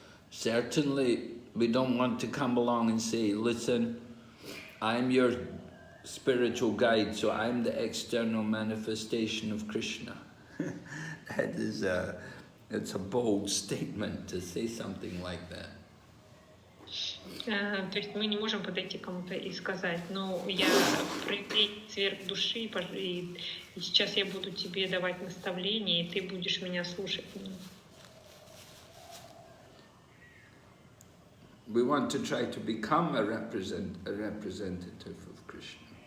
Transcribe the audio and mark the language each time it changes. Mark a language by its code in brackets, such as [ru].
[en] Certainly, we don't want to come along and say, listen, I'm your spiritual guide, so I'm the external manifestation of Krishna. It's a bold statement to say something like that. [ru] То есть мы не можем подойти к кому-то и сказать, ну, я проявление сверх души, и сейчас я буду тебе давать наставления, и ты будешь меня слушать. [en] We want to try to become a representative of Krishna.